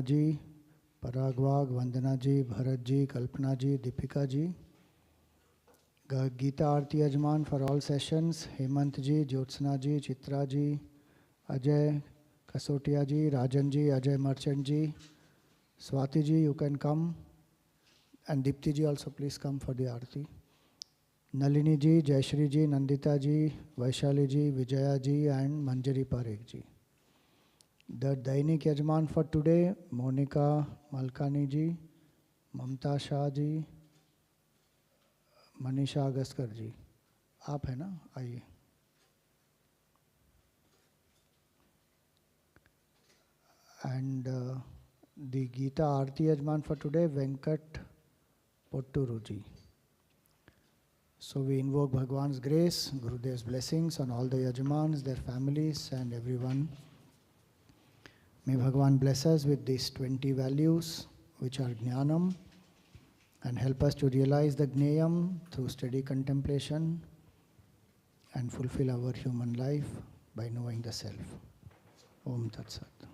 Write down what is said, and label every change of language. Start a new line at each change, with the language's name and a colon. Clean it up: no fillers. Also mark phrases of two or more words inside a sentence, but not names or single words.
English: ji, Paragwag, Vandana ji, Bharat ji, Kalpana ji, Deepika ji, Geeta Aarti Yajman for all sessions, Hemant ji, Jyotsna ji, Chitra ji, Ajay Kasotia ji, Rajan ji, Ajay Merchant ji, Swati ji, you can come, and Dipti ji also please come for the Aarti. Nalini ji, Jayashri ji, Nandita ji, Vaishali ji, Vijaya ji and Manjari Parekh ji. The Dainik Yajman for today, Monica Malkani ji, Mamta Shah ji, Manisha Agaskar ji.
Hindi: आप है ना? आइए.
English: And the Geeta Aarti Yajman for today, Venkat Potturu ji. So we invoke Bhagwan's grace, Gurudev's blessings on all the Yajmans, their families and everyone. May Bhagwan bless us with these 20 values which are Jnanam and help us to realize the Gneyam through steady contemplation and fulfill our human life by knowing the self.
Sanskrit: Om Tat Sat.